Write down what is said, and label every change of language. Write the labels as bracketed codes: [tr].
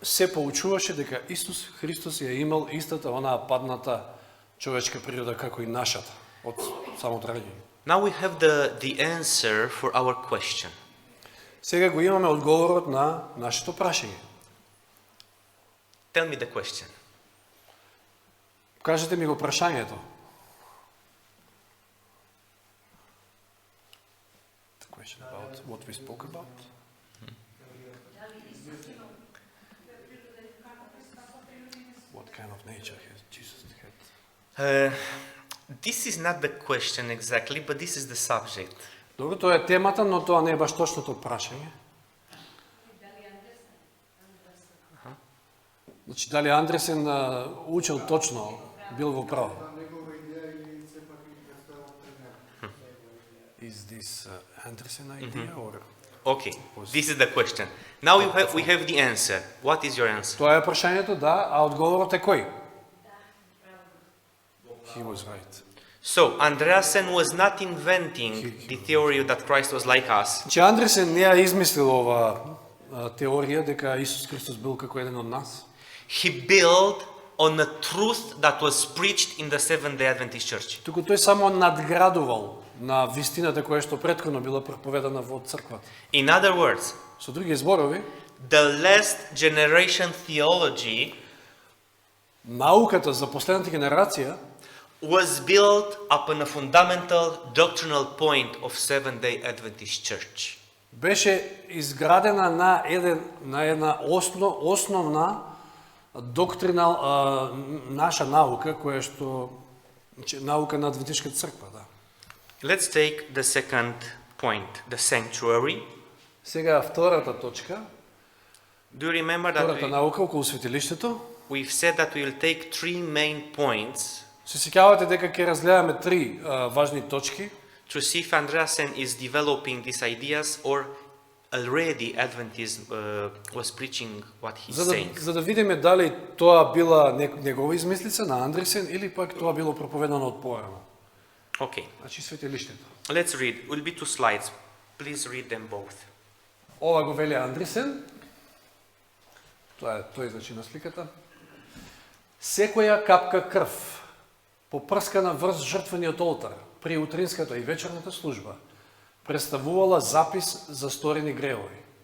[mk] се поучуваше дека Исус Христос ја имал истата онаа падната човечка природа како и нашата од самото раѓање. [en] Now we have the answer for our question. [mk] Сега го имаме одговорот на нашето прашање. [en] Tell me the question. [mk] Кажете ми го прашањето. [en] The question about what we spoke about. What kind of nature has Jesus had? This is not the question exactly, but this is the subject. [mk] Добро, тоа е темата, но тоа не е баш точното прашање. Значи, дали Андресен учил точно, бил во право? [en] Is this Anderson idea or? Okay, this is the question. Now we have the answer. What is your answer? [mk] Тоа е прашањето, да, а одговорот е кој? [en] He was right. So, Andreasen was not inventing the theory that Christ was like us. [mk] Значи, Андресен не ја измислил ова теорија дека Исус Христос бил како еден од нас. [en] He built on a truth that was preached in the Seventh-day Adventist Church. [mk] Туку тој само надградувал на вистината која што претходно била проповедана во црквата. [en] In other words, [mk] Со други зборови, [en] the last generation theology [mk] науката за последната генерација [en] was built upon a fundamental doctrinal point of Seventh-day Adventist Church. [mk] беше изградена на една основна доктринал наша наука која што наука на адвентишката црква, да. [en] Let's take the second point, the sanctuary. [mk] Сега втората точка, [en] Do you remember [mk] втората [en] that [mk] наука околу светилиштето. [en] we've said that we will take three main points [mk] Се сеќавате дека ќе разгледаме три важни точки, [en] to see if Andreasen is developing these ideas or already Adventism was preaching what he's saying. [mk] за да видиме дали тоа била негова измислица на Андресен или пак тоа било проповедано од порано. [en] Okay, [mk] Значи светилиштето. [en] let's read. Will be two slides. Please read them both. [mk] Ова го вели Андресен. Тоа е тој значи на сликата. Секоја капка крв попрскана врз жртвениот олтар при утринската и вечерната служба представувала запис за сторени гревови.